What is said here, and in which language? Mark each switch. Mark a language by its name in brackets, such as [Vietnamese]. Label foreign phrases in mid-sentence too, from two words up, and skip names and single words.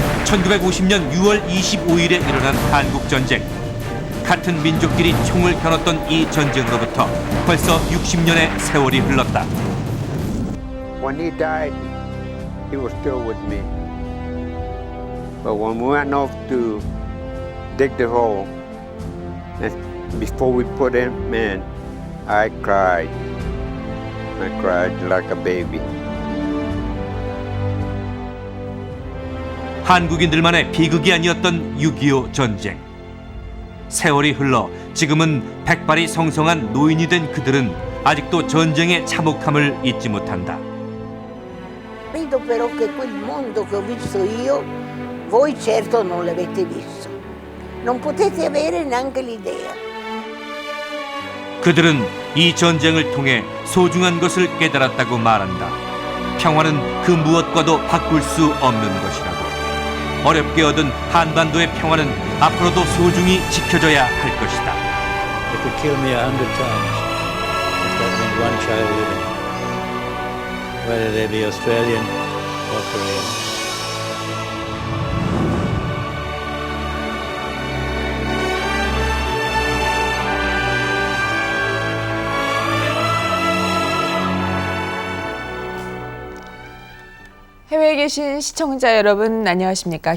[Korean] 1950년 6월 25일에 일어난 한국전쟁. 같은 민족끼리 총을 겨눴던 이 전쟁으로부터 벌써 60년의 세월이 흘렀다. [English] When he died, he was still with me. But when we went off to dig the hole, and before we put him in, I cried. I cried like a baby. [Korean] 한국인들만의 비극이 아니었던 6.25 전쟁. 세월이 흘러 지금은 백발이 성성한 노인이 된 그들은 아직도 전쟁의 참혹함을 잊지 못한다. [Italian] Credo però che quel mondo che ho visto io, voi certo non l'avete visto. Non potete avere neanche l'idea. [Korean] 그들은 이 전쟁을 통해 소중한 것을 깨달았다고 말한다. 평화는 그 무엇과도 바꿀 수 없는 것이라고. 어렵게 얻은 한반도의 평화는 앞으로도 소중히 지켜져야 할 것이다. [English] They could kill me 100 times if that meant one child living, whether they be Australian or Korean. [Korean] 해외에 계신 시청자 여러분 안녕하십니까?